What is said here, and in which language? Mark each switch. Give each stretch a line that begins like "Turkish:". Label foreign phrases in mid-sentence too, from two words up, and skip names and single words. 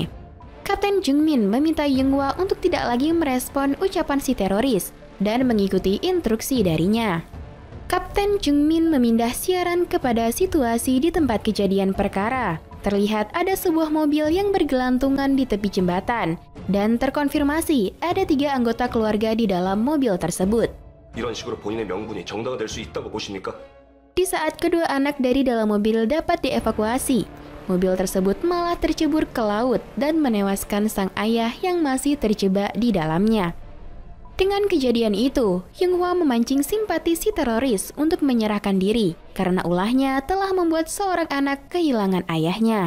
Indonesian: Kapten Joo-min meminta Yung-hwa untuk tidak lagi merespon ucapan si teroris dan mengikuti instruksi darinya. Kapten Joo-min memindah siaran kepada situasi di tempat kejadian perkara. Terlihat ada sebuah mobil yang bergelantungan di tepi jembatan, dan terkonfirmasi ada 3 anggota keluarga di dalam mobil tersebut.
Korean: 이런 식으로 본인의 명분이 정당화 될 수 있다고 보십니까?
Indonesian: Di saat kedua anak dari dalam mobil dapat dievakuasi, mobil tersebut malah tercebur ke laut dan menewaskan sang ayah yang masih terjebak di dalamnya. Dengan kejadian itu, Yung-hwa memancing simpati si teroris untuk menyerahkan diri karena ulahnya telah membuat seorang anak kehilangan ayahnya.